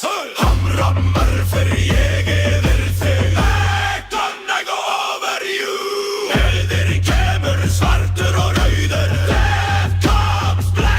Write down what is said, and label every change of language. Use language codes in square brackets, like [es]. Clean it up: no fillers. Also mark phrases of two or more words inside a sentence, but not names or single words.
[is] Hamramur fer ég yfir þig. [en] I go over you. [is] Eldir kemur, svartur og rauður. [en] Death comes,